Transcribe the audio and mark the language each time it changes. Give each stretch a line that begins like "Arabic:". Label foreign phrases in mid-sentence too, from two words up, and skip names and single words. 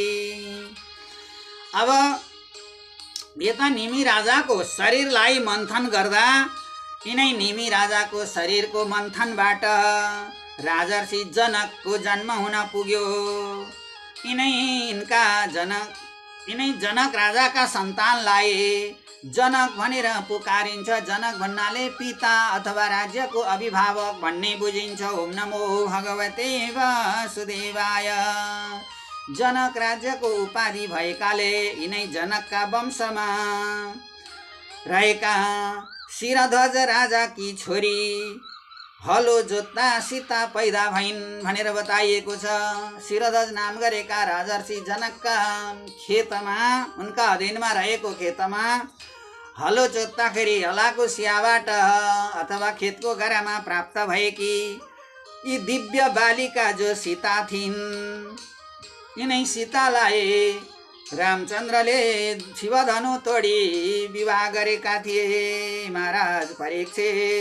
Nepali: अब यता निमि राजाको शरीरलाई मन्थन गर्दा यिनै निमि राजाको शरीरको मन्थनबाट राजर्षि जनकको जन्म हुन पुग्यो। यिनै जनक राजाका सन्तानलाई जनक भनेर पुकारिन्छ। जनक भन्नाले पिता अथवा राज्यको अभिभावक भन्ने बुझिन्छ।
Sanskrit: ओम नमो भगवते वासुदेवाय।
Nepali: जनक राज्यको उपाधि भएकाले यिनै जनकका वंशमा रहेका शिरध्वज राजाकी छोरी हलो जोत्दा सीता पैदा भइन् भनेर बताइएको छ। शिरध्वज नाम गरेका राजर्षि जनकका खेतमा, उनका अधीनमा रहेको खेतमा हलो जोत्दाखेरि हलाको सियाबाट अथवा खेतको गरामा प्राप्त भएकी यी दिव्य बालिका जो सीता थिइन्, यिनै सीतालाई रामचन्द्रले शिवधनु तोडी विवाह गरेका थिए महाराज परीक्षित।